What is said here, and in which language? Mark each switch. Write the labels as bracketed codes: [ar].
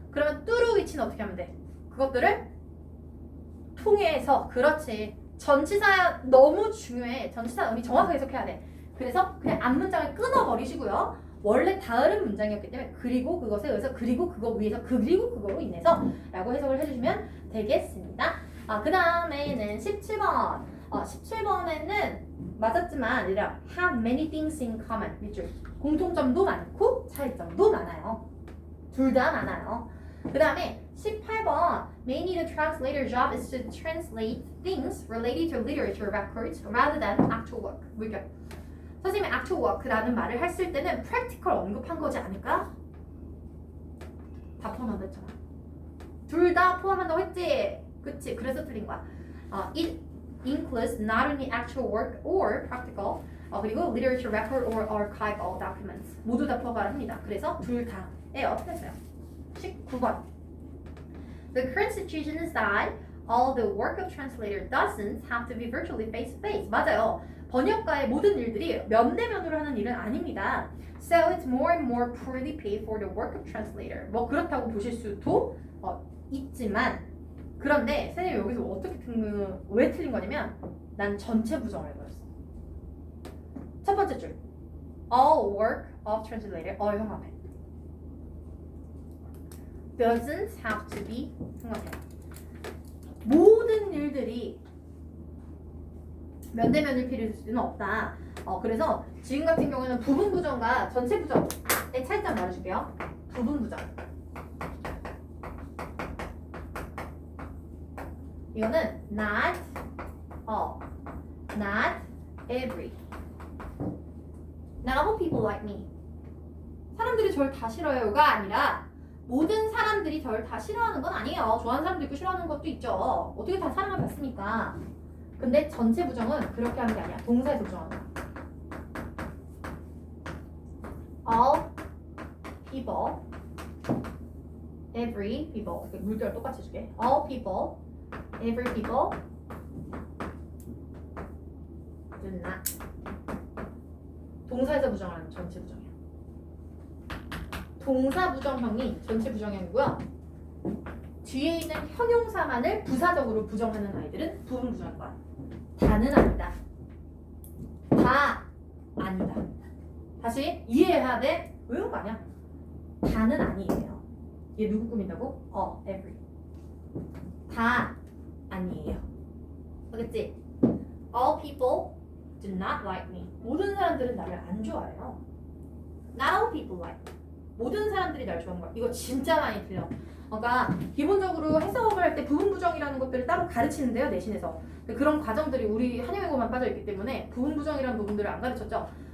[ko] 그러면 [en] through which [ko] 는 어떻게 하면 돼? 그것들을 통해서. 그렇지. 전치사 너무 중요해. 전치사 의미 정확하게 해석해야 돼. 그래서 그냥 앞문장을 끊어버리시고요. 원래 다른 문장이었기 때문에 그리고 그것에 의해서 그리고 그거 위에서 그리고 그거로 인해서 라고 해석을 해주시면 되겠습니다. 그 다음에는 17번. 17번에는 맞았지만 얘들아 [en] have many things in common. [ko] 밑줄. 공통점도 많고 차이점도 많아요. 둘 다 많아요. 그 다음에 18번 [en] Mainly the translator's job is to translate things related to literature records rather than actual work. [ko] 물결. 선생님이 [en] actual work [ko] 라는 말을 했을 때는 practical 언급한 거지 않을까? 다 포함한다 했잖아. 둘 다 포함한다고 했지? 그치? 그래서 틀린 거야. [en] It includes not only actual work or practical [ko] 그리고 [en] literature record or archival documents [ko] 모두 다 포함을 합니다. 그래서 둘 다예요. 틀렸어요. 19번. [en] The current situation is that all the work of translator doesn't have to be virtually face to face. [ko] 맞아요. 번역가의 모든 일들이 면대면으로 하는 일은 아닙니다. [en] So it's more and more poorly paid for the work of translator. [ko] 뭐 그렇다고 보실 수도 있지만 그런데 선생님 여기서 어떻게 왜 틀린 거냐면 난 전체 부정을 해버렸어. 첫 번째 줄 [en] all work of translator [ko] 형광펜 [en] doesn't have to be [ko] 형광펜 모든 일들이 면대면을 필요할 수는 없다. 그래서 지금 같은 경우에는 부분 부정과 전체 부정의 차이점 말해줄게요. 부분 부정 이거는 [en] not all, not every. Not all people like me. [ko] 사람들이 저를 다 싫어요가 아니라 모든 사람들이 저를 다 싫어하는 건 아니에요. 좋아하는 사람도 있고 싫어하는 것도 있죠. 어떻게 다 사랑을 받습니까? 근데 전체 부정은 그렇게 하는 게 아니야. 동사에서 부정하는 거야. [en] All people, every people. [ko] 이렇게 물결 똑같이 해줄게. [en] All people, every people do not. [ko] 동사에서 부정하는 전체 부정이야. 동사 부정형이 전체 부정형이고요. 뒤에 있는 형용사만을 부사적으로 부정하는 아이들은 부분 부정일 거야. 다는 아니다. 다 아니다. 다시 이해해야 돼. 외운 거 아니야. 다는 아니에요. 얘 누구 꾸민다고? every. 다 아니에요. 알겠지? [en] All people do not like me. [ko] 모든 사람들은 나를 안 좋아해요. [en] Not all people like me. [ko] 모든 사람들이 날 좋아하는 거야. 이거 진짜 많이 틀려. 그러니까 기본적으로 해석을 할 때 부분 부정이라는 것들을 따로 가르치는데요, 내신에서. 그런 과정들이 우리 한영외고만 빠져있기 때문에 부분 부정이라는 부분들을 안 가르쳤죠.